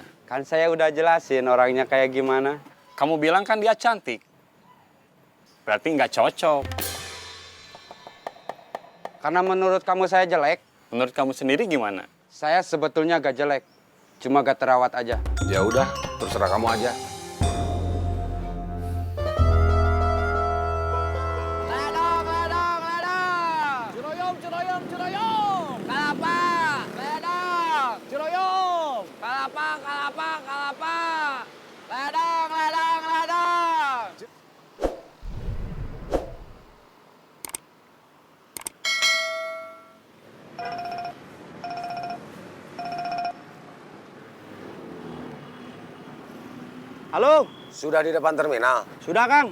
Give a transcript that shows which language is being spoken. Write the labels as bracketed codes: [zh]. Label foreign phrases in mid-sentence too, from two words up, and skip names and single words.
[id] Kan saya udah jelasin orangnya kayak gimana. Kamu bilang kan dia cantik. Berarti nggak cocok. Karena menurut kamu saya jelek, Menurut kamu sendiri gimana? saya sebetulnya gak jelek. Cuma gak terawat aja. Ya udah, terserah kamu aja. [su] Ledang, ledang, ledang. Curoyom, curoyom, curoyom. Kalapa, ledang. Curoyom. Kalapa, kalapa, kalapa. Ledang, ledang, ledang. [id] Halo, Sudah di depan terminal. sudah Kang.